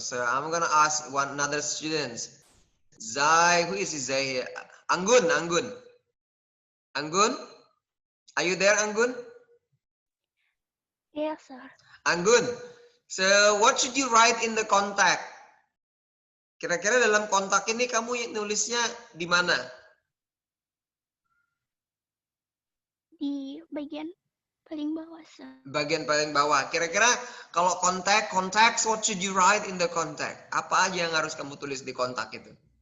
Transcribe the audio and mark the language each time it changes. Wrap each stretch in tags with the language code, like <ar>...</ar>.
<en>So I'm gonna ask another student. Zai. Who is Zai? Anggun. Anggun. Are you there, Anggun? Yes, sir. Anggun. So what should you write in the contact?</en> <id>Kira-kira dalam kontak ini kamu nulisnya di mana? Di bagian paling bawah, sir. Bagian paling bawah. Kira-kira kalau</id> <en>contacts, what should you write in the contact?</en> <id>Apa aja yang harus kamu tulis di kontak itu?</id>